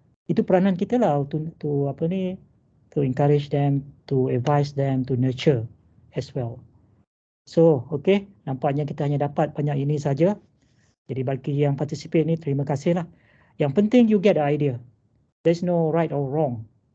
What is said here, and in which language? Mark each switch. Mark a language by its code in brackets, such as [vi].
[ms] Itu peranan kita lah [en] to encourage them, to advise them, to nurture as well. [ms] So, okay, nampaknya kita hanya dapat banyak ini saja. Jadi bagi yang participate ni, terima kasih lah. Yang penting [en] you get the idea. There's no right or wrong.